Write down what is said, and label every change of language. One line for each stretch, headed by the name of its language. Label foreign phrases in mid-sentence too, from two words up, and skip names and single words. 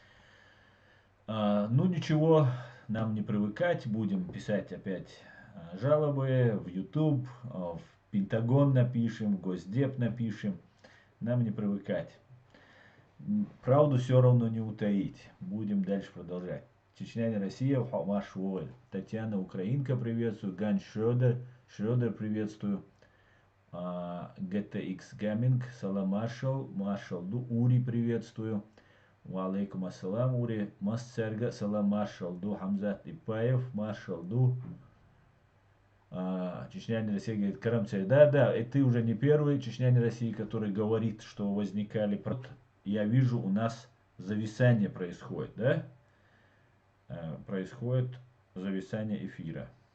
Russian: Ну ничего, нам не привыкать, будем писать опять жалобы в YouTube, в Пентагон напишем, в Госдеп напишем, нам не привыкать. Правду все равно не утаить, будем дальше продолжать. Чечня не Россия, Маш Воль. Татьяна Украинка, приветствую. Ган Шрёдер, приветствую. GTX Gaming, Салам Маршал, Ду Ури, приветствую.
Arabic: وعليكم السلام, Ури.
Russian: Масцерга, Салам Маршал, Ду Хамзат Ипаев, Маршал, Ду. Чечня не Россия, говорит, Карамцель. Да, и ты уже не первый Чечня не Россия, который говорит, что возникали. Я вижу, у нас зависание происходит, да? Происходит зависание эфира.